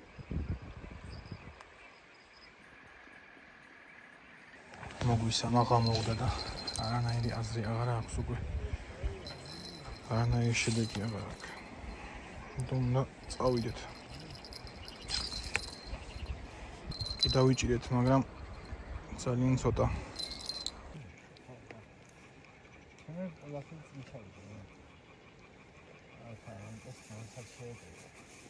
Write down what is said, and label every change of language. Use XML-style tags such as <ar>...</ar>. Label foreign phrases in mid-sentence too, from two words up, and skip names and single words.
<ka>მოგვისამა გამოვდა და არანაირი აზრი აღარ აქვს უკვე. არანაირი შედეგი აღარ აქვს. უნდა წავიდეთ. კი დავიჭირეთ, მაგრამ ძალიან ცოტა.</ka> <de>Lassen Sie mich halt. Also, das kann ich</de>